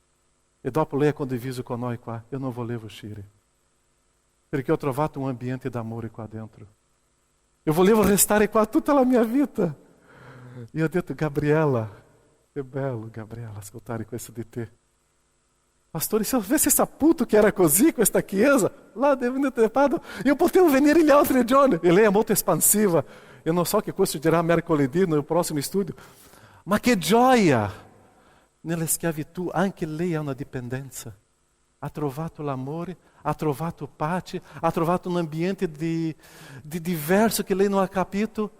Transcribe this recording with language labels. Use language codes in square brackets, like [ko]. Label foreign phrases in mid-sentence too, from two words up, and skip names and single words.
[it] E dopo lei ha condiviso con noi qua: io non volevo uscire, perché ho trovato un ambiente d'amore qua dentro. Io volevo restare qua tutta la mia vita. E ho detto: Gabriela, che bello, Gabriela, ascoltare questo di te. Pastore, se eu avesse saputo che era così questa chiesa, [pt] lá dentro de [it] Padova, io potevo venire gli altri giorni. E lei è molto espansiva. Eu non so che questo dirà mercoledì no prossimo studio. Ma che gioia! Nella schiavitù anche lei ha una dipendenza. Ha trovato l'amore, ha trovato pace, ha trovato un ambiente di diverso che lei non ha capito.